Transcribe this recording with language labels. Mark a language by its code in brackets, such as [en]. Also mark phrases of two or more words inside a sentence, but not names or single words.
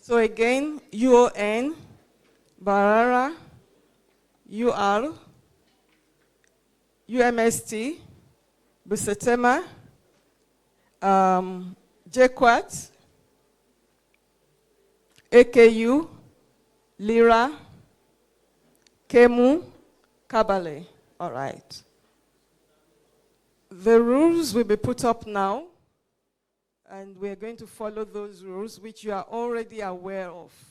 [en] So again, UON, Barara, UR, UMST, Busetema, JQuat, AKU, Lira, Kemu, Kabale. All right. The rules will be put up now, and we're going to follow those rules, which you are already aware of.